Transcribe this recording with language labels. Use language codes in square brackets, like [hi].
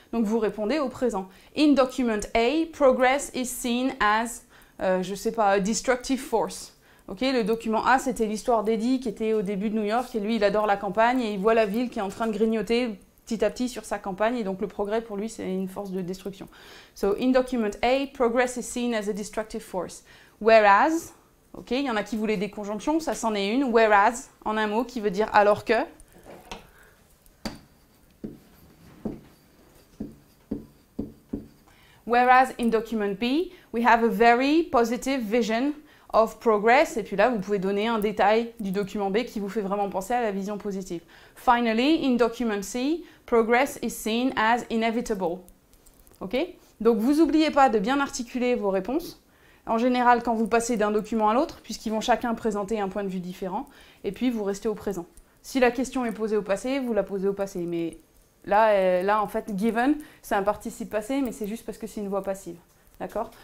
[fr] Donc, vous répondez au présent. [en] In document A, progress is seen as, [fr] je sais pas, [en] a destructive force. [fr] Ok, le document A, c'était l'histoire d'Eddie qui était au début de New York, et lui, il adore la campagne, et il voit la ville qui est en train de grignoter petit à petit sur sa campagne, et donc le progrès, pour lui, c'est une force de destruction. [en] So, in document A, progress is seen as a destructive force. [fr] Whereas, ok, il y en a qui voulaient des conjonctions, ça c'en est une. Whereas, en un mot, qui veut dire alors que. [en] Whereas in document B, we have a very positive vision of progress. [fr] Et puis là, vous pouvez donner un détail du document B qui vous fait vraiment penser à la vision positive. [en] Finally, in document C, progress is seen as inevitable. Ok? [fr] Donc, vous n'oubliez pas de bien articuler vos réponses. En général, quand vous passez d'un document à l'autre, puisqu'ils vont chacun présenter un point de vue différent, et puis vous restez au présent. Si la question est posée au passé, vous la posez au passé. Mais là, en fait, given, c'est un participe passé, mais c'est juste parce que c'est une voix passive. D'accord?